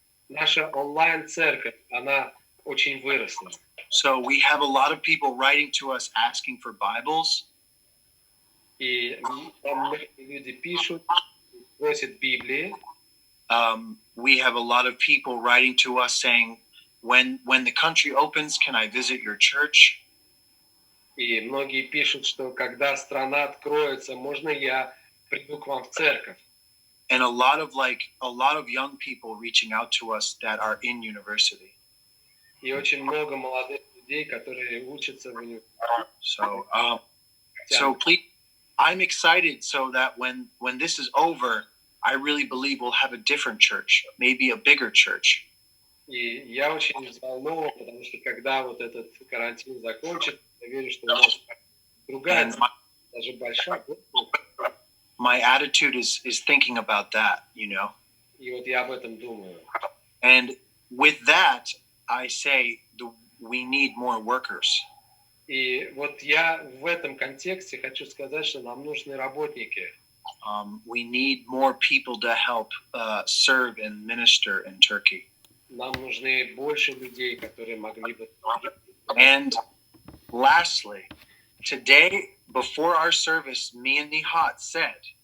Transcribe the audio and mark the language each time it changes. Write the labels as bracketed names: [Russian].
[Russian] Наша онлайн-церковь, она очень выросла. [English] So we have a lot of people writing to us asking for Bibles. [Russian] И там многие люди пишут, просят Библии. [English] We have a lot of people writing to us saying, when the country opens, can I visit your church? [Russian] И многие пишут, что когда страна откроется, можно я приду к вам в церковь? [English] And a lot of young people reaching out to us that are in university. [Russian] И очень много молодых людей, которые учатся в университете. [English] So please, I'm excited so that when this is over, I really believe we'll have a different church, maybe a bigger church. [Russian] И я очень взволнован, потому что когда вот этот карантин закончится, я верю, что у нас другая, даже большая. [English] My attitude is thinking about that, you know. [Russian] И вот я об этом думаю. [English] And with that, I say we need more workers. [Russian] И вот я в этом контексте хочу сказать, что нам нужны работники. [English] We need more people to help serve and minister in Turkey. [Russian] Нам нужны больше людей, которые могли бы... [English] And lastly, today, before our service, me and Nihat said...